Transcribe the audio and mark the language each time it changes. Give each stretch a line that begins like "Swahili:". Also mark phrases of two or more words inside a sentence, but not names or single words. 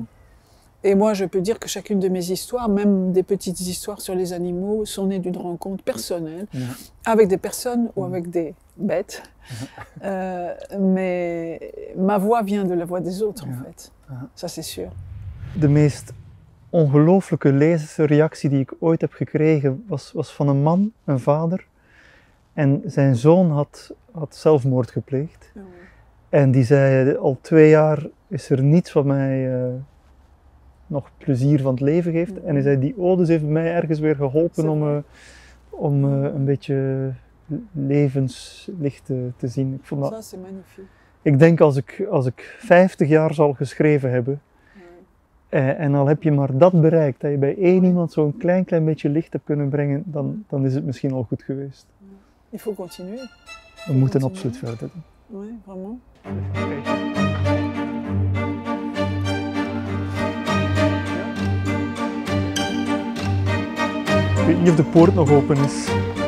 French: Et moi, je peux dire que chacune de mes histoires, même des petites histoires sur les animaux, sont nées d'une rencontre personnelle, avec des personnes ou avec des bêtes. Mais ma voix vient de la voix des autres, en fait. Ça, c'est sûr.
Dutch: De meest ongelooflijke lezersreactie die ik ooit heb gekregen was van een man, een vader. En zijn zoon had zelfmoord gepleegd. En die zei, al 2 jaar is er niets wat mij nog plezier van het leven geeft. En hij zei, die odes heeft mij ergens weer geholpen om een beetje levenslicht te zien. Ik vond dat... Ik denk als ik 50 jaar zal geschreven hebben, en al heb je maar dat bereikt, dat je bij één iemand zo'n klein beetje licht hebt kunnen brengen, dan is het misschien al goed geweest.
French: Il faut continuer.
Dutch: We moeten absoluut verder doen.
French: Oui, vraiment.
Dutch: Ik weet niet of de poort nog open is.